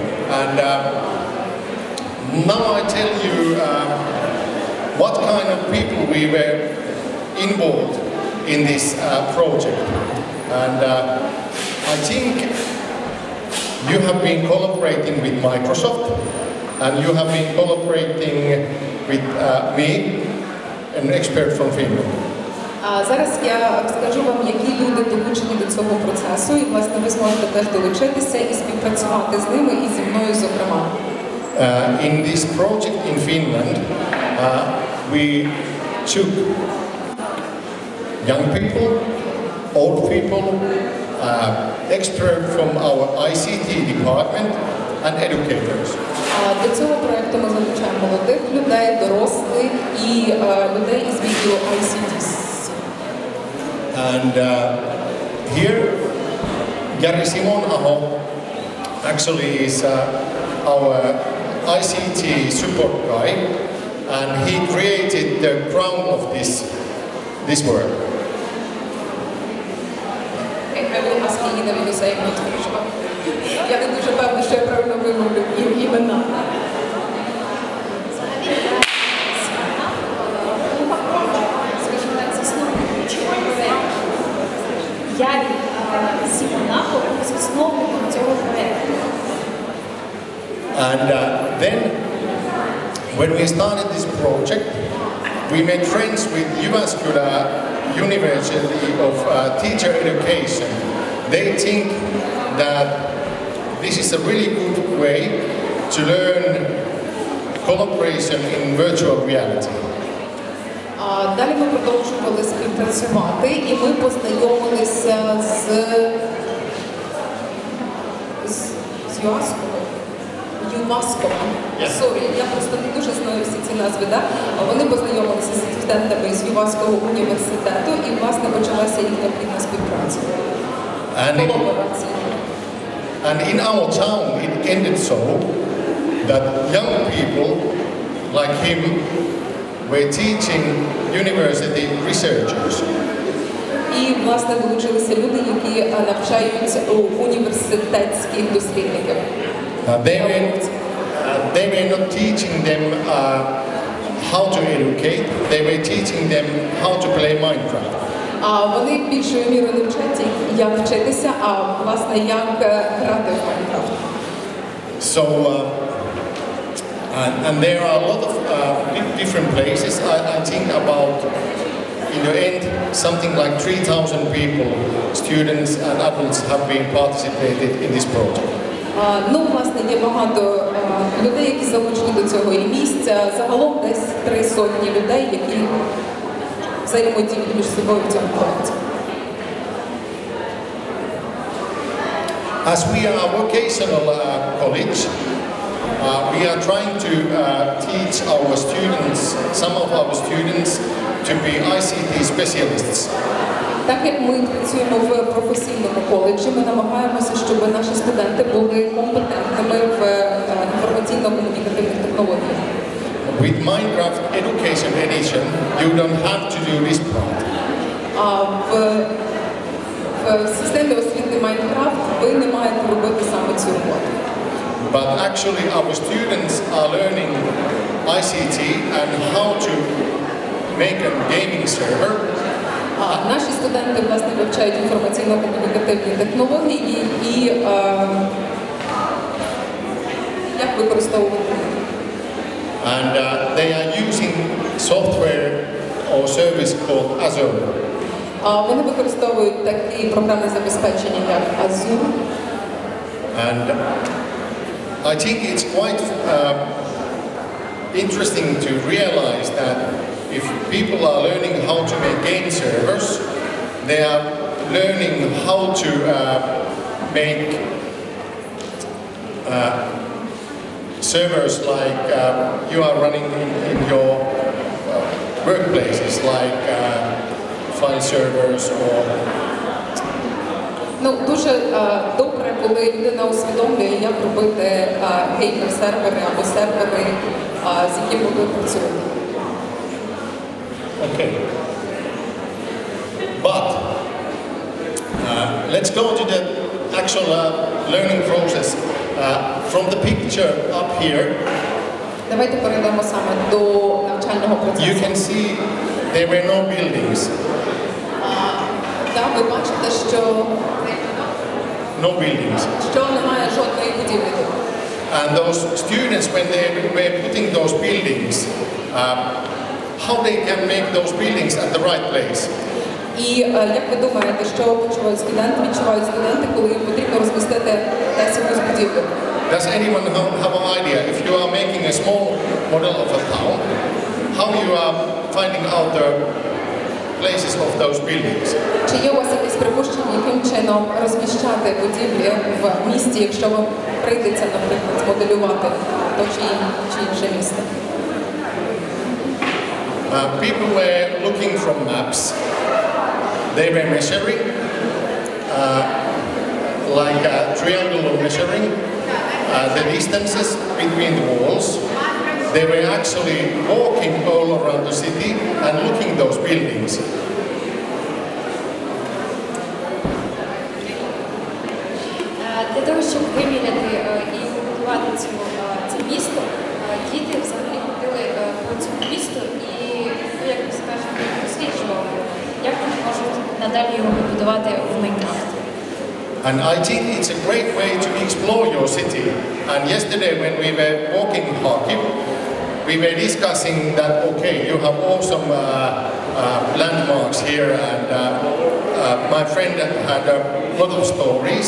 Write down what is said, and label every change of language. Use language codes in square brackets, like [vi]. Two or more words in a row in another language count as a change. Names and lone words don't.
[en] And now I tell you what kind of people we were involved in this project. And I think you have been collaborating with Microsoft, and you have been collaborating with me, an expert from Finland. [uk] Зараз я розкажу вам, які люди долучені до цього процесу, і, власне, ви зможете теж долучитися і співпрацювати з ними, і зі мною, зокрема. [en] In this project in Finland, we took young people, old people, experts from our ICT department, and educators. [uk] До цього проєкту ми залучаємо молодих людей, дорослих і людей із відділу ICT. [en] And here, Jari Simon-aho actually is our ICT support guy, and he created the ground of this work. I will ask you either you say not sure. [uk] Я не дуже певна, що я правильно вимовлю імена. Ярі Сімонахо був засновником цього проєкту. [en] And then, when we started this project, we made friends with Jyväskylä University of Teacher Education. They think that this is a really good way to learn collaboration in virtual reality. [uk] Далі ми продовжували співпрацювати, і ми познайомилися з Ювасковим. Я просто не дуже знаю всі ці назви. Вони познайомилися з студентами з Юваського університету, і, власне, почалася їхня плідна співпраця. [en] And in our town, it ended so that young people like him were teaching university researchers. [uk] І, власне, долучилися люди, які навчаються у університетських дослідників. [en] They were not teaching them how to educate, they were teaching them how to play Minecraft. [uk] Вони більшою мірою не вчать, як вчитися, а, власне, як грати в Майнкрафт. [en] So, and there are a lot of different places. I think about, in the end, something like 3,000 people, students and adults, have been participated in this project. [uk] Ну, власне, є багато людей, які залучені до цього і місця. Загалом десь 300 людей, які взаємодіють між собою в цьому проєкті. [en] As we are a vocational college, we are trying to teach our students, some of our students, to be ICT specialists. [uk] Так як ми працюємо в професійному коледжі, ми намагаємося, щоб наші студенти були компетентними в інформаційно-комунікативних технологіях. [en] With Minecraft Education Edition, you don't have to do this part. [uk] В системі освіти Майнкрафт ви не маєте робити саме цю роботу. [en] but actually our students are learning ICT and how to make a gaming server. [uk] Наші студенти, власне, вивчають інформаційно-комунікативні технології і як використовувати. [en] And they are using software or service called Azure. [uk] Вони використовують такі програмне забезпечення, як Azure. [en] And I think it's quite interesting to realize that if people are learning how to make game servers, they are learning how to make servers like you are running in your workplaces, like file servers or. [uk] Ну, дуже добре, коли людина усвідомлює, як робити геймер-сервери або сервери, з якими ви працюєте. [en] Okay. But let's go to the actual learning process. From the picture up here, [uk] Давайте перейдемо саме до навчального процесу. [en] you can see there were no buildings. [uk] Так, ви бачите, що [en] No buildings. [uk] немає жодної будівлі. [en] And those students, when they were putting those buildings, how they can make those buildings at the right place? [uk] І як ви думаєте, що відчувають студенти, коли їм потрібно розмістити десь якусь будівлю? [en] Does anyone have an idea? If you are making a small model of a town, how you are finding out the places of those buildings? [uk] Чи є у вас якесь припущення, яким чином розміщати будівлі в місті, якщо вам прийдеться, наприклад, змоделювати то чи інше місто? [en] People were looking from maps. They were measuring, like triangular measuring, the distances between the walls. They were actually walking all around the city and looking those buildings. [uk] Для того, щоб виміряти і побудувати це місто, діти взагалі ходили по цьому місту і, як ми скажемо, досліджували, як вони можуть надалі його побудувати в Майнкрафті. [en] And I think it's a great way to explore your city. And yesterday when we were walking Kharkiv, we were discussing that, okay, you have awesome landmarks here, and my friend had a lot of stories.